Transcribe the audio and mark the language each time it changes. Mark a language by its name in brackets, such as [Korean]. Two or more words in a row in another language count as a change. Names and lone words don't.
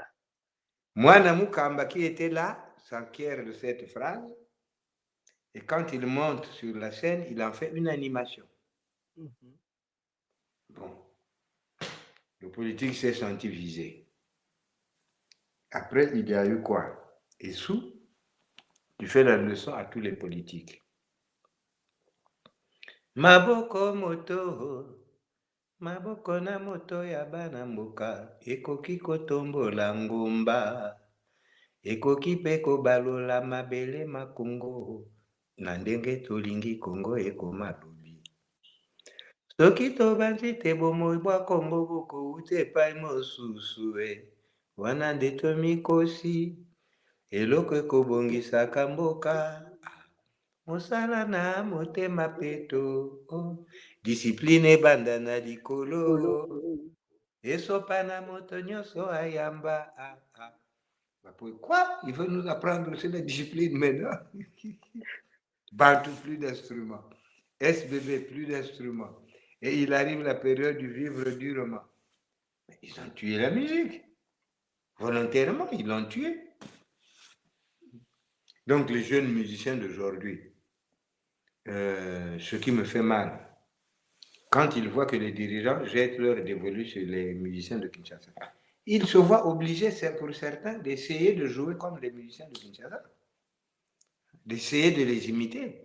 [French] Moi, Namukamba, qui était là, s'enquiert de cette phrase, et quand il monte sur la scène, il en fait une animation. Bon, le politique s'est senti visé. Après, il y a eu quoi? Et sous, tu fais la leçon à tous les politiques. [Lingala] Maboko na moto ya bana mboka, ekoki kotombola ngomba, ekoki mpe kobalola mabele makongo, na ndenge tolingi Kongo ekoma lobi. Soki tobanzi te bomoi bwa Kongo bokouta epai mosusu wana nde tomikosi, eloko ekobongisaka mboka, mosala na motema peto, discipline ebanda na likolo, Eso panamotonio so ayamba. [French] Quoi? Il veut nous apprendre aussi la discipline maintenant. Bantou, plus d'instruments. SBB, plus d'instruments. Et il arrive la période du vivre durement. Mais ils ont tué la musique. Volontairement, ils l'ont tué. Donc les jeunes musiciens d'aujourd'hui, ce qui me fait mal, quand ils voient que les dirigeants jettent leur dévolu sur les musiciens de Kinshasa, ils se voient obligés, pour certains, d'essayer de jouer comme les musiciens de Kinshasa, d'essayer de les imiter.